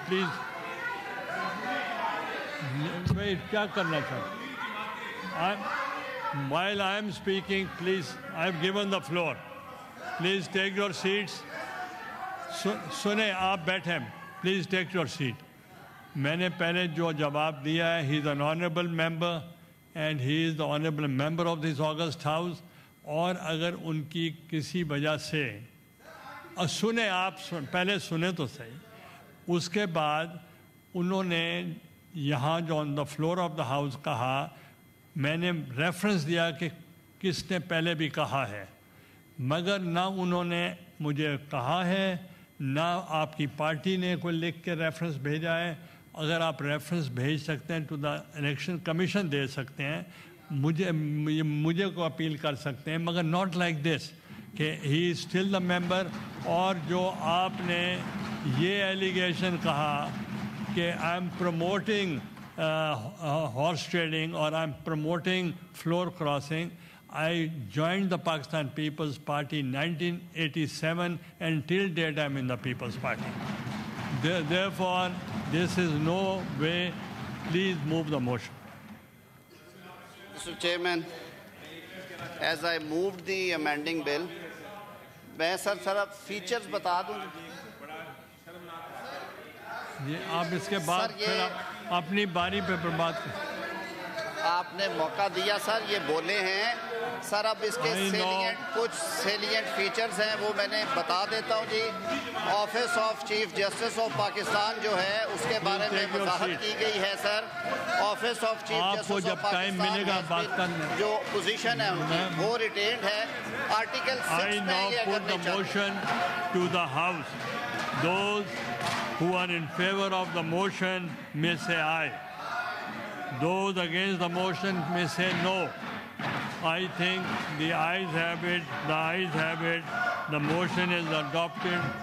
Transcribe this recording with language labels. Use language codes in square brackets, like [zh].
[ur] Please میں کیا کرنا چاہتا ہوں؟ [en] while I am speaking, please, I have given the floor. Please take your seats. [ur] سنیں, آپ بیٹھیں. [en] Please take your seat. [ur] میں نے پہلے جو جواب دیا ہے, [en] he is an honorable member and he is the honorable member of this August House. [ur] اور اگر ان کی کسی وجہ سے سنیں, آپ پہلے سنیں تو صحیح. اس کے بعد انہوں نے یہاں جو [en] on the floor of the house [ur] کہا, میں نے ریفرنس دیا کہ کس نے پہلے بھی کہا ہے, مگر نہ انہوں نے مجھے کہا ہے نہ آپ کی پارٹی نے کوئی لکھ کے ریفرنس بھیجا ہے. اگر آپ ریفرنس بھیج سکتے ہیں ٹو دا الیکشن کمیشن دے سکتے ہیں, مجھے کو اپیل کر سکتے ہیں, مگر ناٹ لائک دس کہ [en] He is still the member. [ur] اور جو آپ نے یہ ایلیگیشن کہا کہ [en] I am promoting horse trading [ur] اور [en] I am promoting floor crossing. I joined the Pakistan People's Party in 1987 and till date I'm in the People's Party. Therefore, this is no way. Please move the motion. Mr. Chairman, as I moved the amending bill, [ur] میں سر اب features بتا دوں. آپ اس کے بعد پھر اپنی باری پہ بات کریں. آپ نے موقع دیا سر, یہ بولے ہیں سر. اب اس کے کچھ سیلینٹ فیچرز ہیں وہ میں نے بتا دیتا ہوں جی. Office of chief justice of Pakistan جو ہے اس کے بارے میں وضاحت کی گئی ہے سر. Office of chief justice of Pakistan جو پوزیشن ہے ان کی وہ ریٹینڈ ہے. آرٹیکل 6 میں یہ کرنے چاہتے ہیں. [en] motion to the House. Those who are in favor of the motion may say aye. Those against the motion may say no. I think the ayes have it. The ayes have it. The motion is adopted.